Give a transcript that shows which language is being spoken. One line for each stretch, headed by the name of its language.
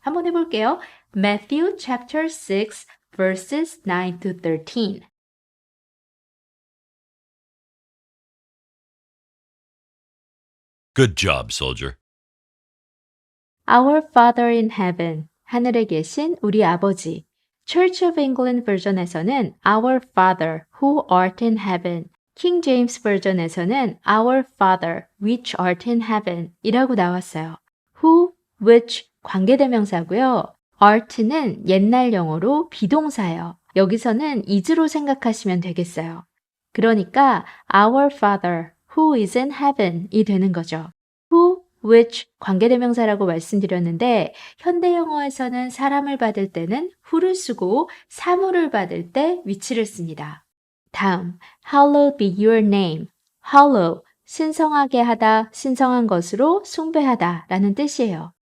Korean: 한번 해볼게요.
English: Matthew chapter 6 verses 9 to 13 Good job, soldier. Our Father in Heaven,
Korean: 하늘에 계신 우리 아버지.
English: Church of England 버전에서는 Our Father, who art in heaven. King James 버전에서는 Our Father, which art in heaven
Korean: 이라고 나왔어요. Who, which 관계대명사고요. art는 옛날 영어로 비동사예요. 여기서는 is로 생각하시면 되겠어요. 그러니까
English: Our Father, who is in heaven
Korean: 이 되는 거죠. Who, which 관계대명사라고 말씀드렸는데 현대 영어에서는 사람을 받을 때는 who를 쓰고 사물을 받을 때 which를 씁니다.
English: 다음, hallowed be your name.
Korean: hallow, 신성하게 하다, 신성한 것으로 숭배하다 라는 뜻이에요.